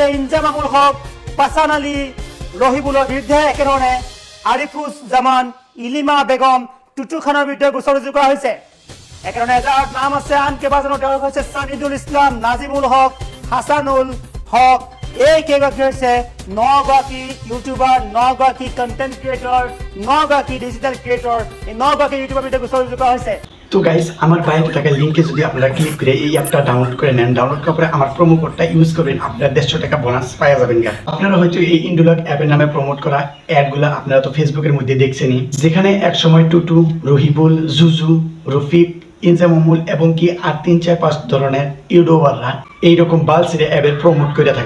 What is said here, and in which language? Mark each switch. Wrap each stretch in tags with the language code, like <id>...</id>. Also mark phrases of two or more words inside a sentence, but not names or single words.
<as>ইনজাম আবুল হক, পাছান আলী, ৰহিবুলৰ বিৰুদ্ধে একেধৰণে আৰিফুজ জামান, ইলিমা বেগম, টুটু খানৰ বিৰুদ্ধে গোচৰ ৰুজু কৰা হৈছে। একেধৰণে এজাহাৰত নাম আছে আন কেইবাজনৰ। তেওঁলোক হৈছে ছানিদুল ইছলাম, নাজিমুল হক, হাছানুল হক। এই কেইগৰাকী হৈছে 9 গৰাকী ইউটিউবাৰ, 9 গৰাকী</as> <en>content creator,</en> <as>9 গৰাকী</as> <en>digital creator.</en> <as>এই 9 গৰাকী ইউটিউবাৰ বিৰুদ্ধে গোচৰ ৰুজু কৰা হৈছে।</as> <bn>তো গাইস আমার বাইরে থাকা লিঙ্কে যদি আপনারা ক্লিক করে এই অ্যাপটা ডাউনলোড করে নেন, ডাউনলোড করার পরে আমার</bn> <en>promo code</en> <bn>ইউজ করবেন, আপনারা 150 টাকা বোনাস পাওয়া যাবেন। আপনারা হয়তো এই ইন্ডুলক অ্যাপের নামে প্রমোট করা অ্যাডগুলো আপনারা তো ফেসবুকের মধ্যে দেখছেনই, যেখানে এক সময় টুটু, রহিবুল, জুজু, রফিক, ইনজামুল এবং কি আর 3-4-5 ধরনের ইউটিউবাররা এইরকম বালসিরে অ্যাপের প্রমোট করে থাকে।</bn>